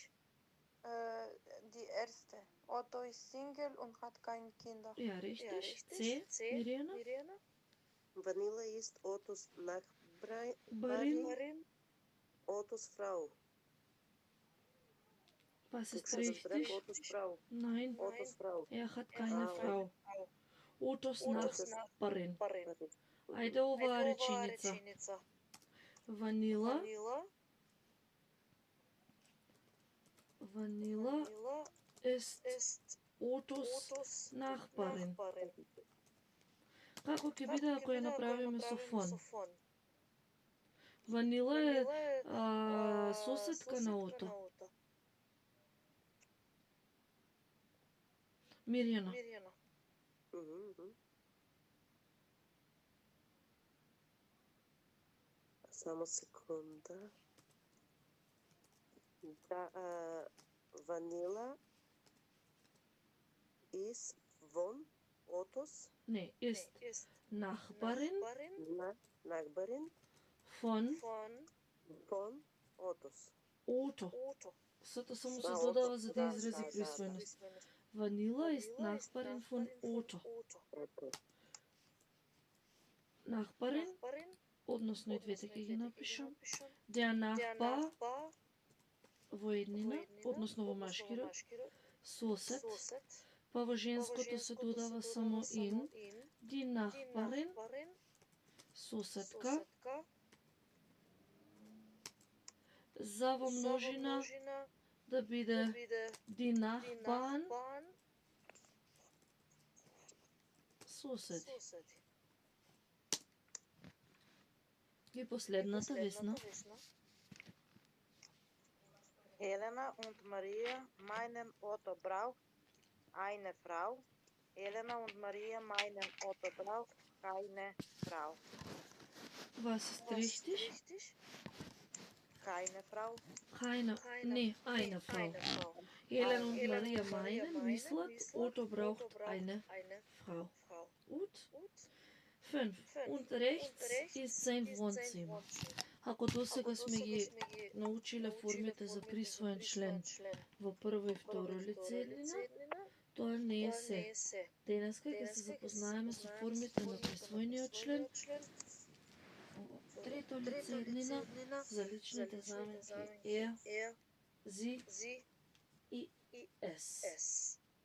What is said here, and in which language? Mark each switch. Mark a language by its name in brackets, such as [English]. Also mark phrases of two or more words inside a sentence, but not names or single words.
[German] Die erste. Otto ist Single und hat keine Kinder. Ja, richtig. C. Mirjana? Vanilla ist Ottos Barin? Nachbarin, Ottos Frau. Was ist [Macedonian] Как се разбрах? [German] richtig? Ottos Frau. Nein, Ottos Frau. er hat keine Frau. Ottos Nachbarin. [Macedonian] Ајде оваа реченица. [German] Vanilla ist Ottos Nachbarin. [Macedonian] Како ќе биде ако ја направиме со фон? Vanilla е соседка на Ото. Мирјана. Само секунда. Да, [German] Vanilla ist von Ottos Не, ist Nachbarin Nachbarin von von Ottos. [Macedonian] Ото. Сето само се додава за да изрази присвоеност. [German] Vanilla ist Nachbarin von Ото. Nachbarin, [Macedonian] односно и двете ќе ги напишам. [German] Der Nachbar [Macedonian] во еднина, односно во машки род. Сосед, па во женското се додава само in. [German] Die Nachbarin, [Macedonian] соседка. За во множина да биде [German] die Nachbarn, [Macedonian] соседи. И последната Весна. [German] Helena und Maria meinen Otto braucht eine Frau. Helena und Maria meinen Otto braucht keine Frau. Was ist richtig? Keine Frau. Eine Frau. Helena und Maria meinen, мислат, Otto braucht eine Frau. Gut. 5. Und rechts ist sein Wohnzimmer. [Macedonian] Ако досега сме ги научиле формите за присвоен член во прво и второ лице еднина, тоа не е се. Денеска ќе се запознаеме со формите на присвоениот член во трето лице еднина за личните заменки е, зи и ес.